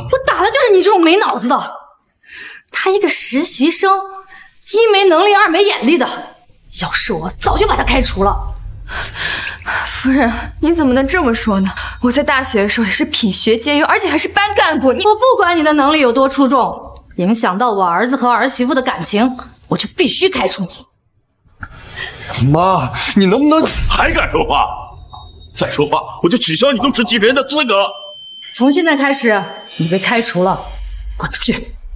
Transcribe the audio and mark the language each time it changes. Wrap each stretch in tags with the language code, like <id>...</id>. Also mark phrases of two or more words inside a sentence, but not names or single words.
<zh>我打的就是你这种没脑子的。他一个实習生，一沒能力，二沒眼力的，要是我早就把他開除了。夫人，你怎麼能這麼說呢？我在大學的時候也是品學兼優，而且還是班幹部。我不管你的能力有多出眾，影響到我兒子和兒媳婦的感情，我就必須開除你。媽，你能不能還敢說話？再說話，我就取消你入室級別人的資格。從現在開始，你被開除了，滾出去！</zh>